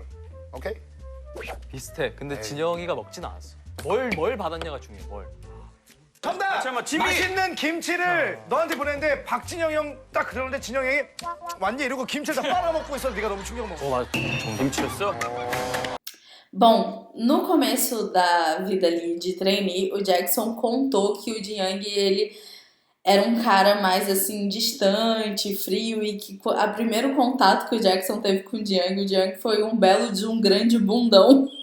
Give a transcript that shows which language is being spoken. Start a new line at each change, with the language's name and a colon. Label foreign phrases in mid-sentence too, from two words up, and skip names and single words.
Korean: 오케이? 비슷해. 근데 에이. 진영이가 먹진 않았어. 뭘 받았냐가 중요해. 뭘. 정답! 잠깐만, 짐이- 맛있는 김치를 너한테 보냈는데 박진영 형 딱 그러는데 진영 형이 완전 이러고 김치를 다 빨아먹고 있어. 네가 너무 충격 먹어. 맞아. 정김치였어?
Portuguese: Bom, no começo da vida ali de trainee, o Jackson contou que o Jiang, ele era um cara mais assim distante, frio e que o primeiro contato que o Jackson teve com o Jiang foi um belo de um grande bundão.